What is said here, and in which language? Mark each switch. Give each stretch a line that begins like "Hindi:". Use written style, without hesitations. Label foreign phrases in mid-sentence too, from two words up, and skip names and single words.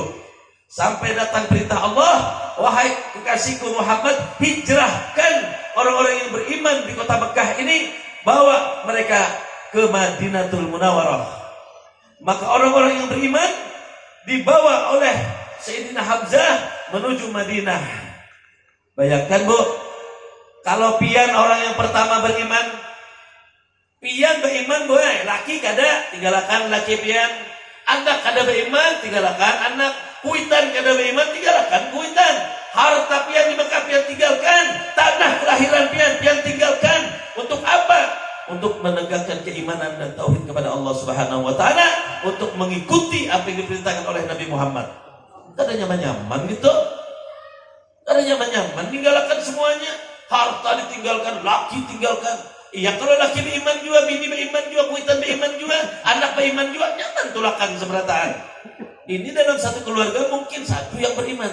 Indonesian: Sampai datang perintah Allah, wahai kekasihku Muhammad, hijrahkan orang-orang yang beriman di kota Mekah ini, bawa mereka ke Madinatul Munawwarah. Maka orang-orang yang beriman dibawa oleh Sayyidina Hamzah menuju Madinah. Bayangkan Bu,
Banjar: kalau pian orang yang pertama beriman, pian beriman boleh, laki kada tinggalkan laki pian, anak kada beriman tinggalkan anak, kuitan kada beriman tinggalkan kuitan, harta pian di Mekah pian tinggalkan, tanah kelahiran pian tinggalkan.
Indonesian: Untuk apa? Untuk menegakkan keimanan dan tauhid kepada Allah
Arabic: Subhanahu wa taala,
Indonesian: untuk mengikuti apa yang diperintahkan oleh Nabi Muhammad.
Banjar: Kada nyaman-nyaman gitu. Kada nyaman-nyaman tinggalkan semuanya. Harta ditinggalkan, laki tinggalkan. Iya, kalau laki beriman juga, bini beriman juga, kuitan beriman juga, anak beriman juga, nyaman tulakan seberataan.
Indonesian: Ini dalam satu keluarga mungkin satu yang beriman.